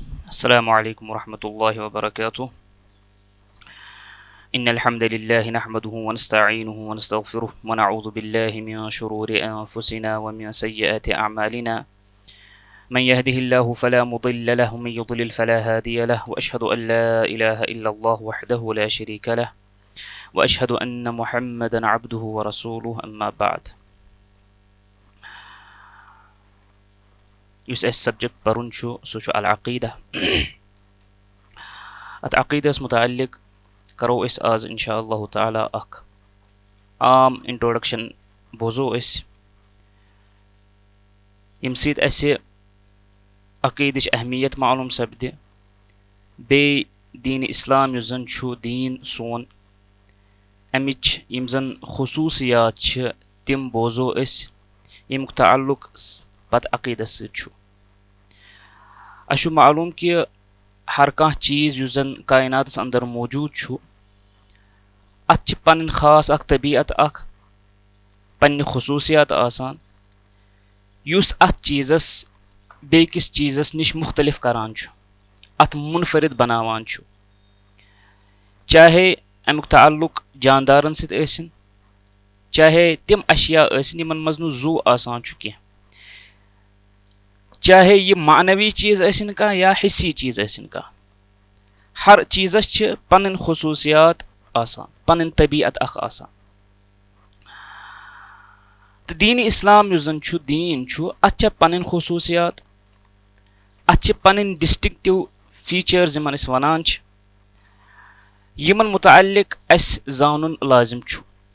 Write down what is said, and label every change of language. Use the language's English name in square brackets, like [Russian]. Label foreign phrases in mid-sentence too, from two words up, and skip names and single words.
[Arabic] السلام عليكم ورحمة الله وبركاته. إن الحمد لله نحمده ونستعينه ونستغفره ونعوذ بالله من شرور أنفسنا ومن سيئات أعمالنا. من يهده الله فلا مضل له ومن يضلل فلا هادي له وأشهد أن لا إله إلا الله وحده لا شريك له وأشهد أن محمدا عبده ورسوله أما بعد. [Kashmiri] युस एस सब्जेक्ट परुन छु सु छु [Arabic] العقيدة. [Kashmiri] अत अक़ीदस मुताल्लिक़ करो इस आज [Arabic] إن شاء الله تعالى [Kashmiri] अख आम इंट्रोडक्शन बोजो इस यम सित असे अक़ीदच अहमियत मालूम सपदि बे दीन इस्लाम युस जन छु दीन सोन अमिच यम जन खुसूसियात छ तिम बोजो इस यमुक ताल्लुक पत अक़ीदस सत छु। अशु मालूम कि हर कह चीज़ युस जन कायनातस अंदर मौजूद छु अत छ पन्न खास अख तबीयत अख पन्ने खुसूसियात आसान युस अत चीज़स बेकिस चीज़स निश मुख्तलिफ करान छु, अत मुनफरिद बनावान छु। चाहे अमुक ताल्लुक जानदारन सित ऐसिन, चाहे तिम अशिया ऐसिन यमन मज नु जू आसान छु कह, चाहे यह मानवी चीज़ ऐसिन का या हिस्सी चीज़ ऐसिन का, हर चीज़स छ पन्न खुसूसियात आसान, पन्न तबीयत अख आसान। तो दीन इस्लाम युस जन छु दीन छु अत छ पन्न खुसूसियात, अत छ पन्न [English] distinctive features [Kashmiri] यमन अस वनान छ, यमन मुताल्लिक अस जानन लाजिम छु।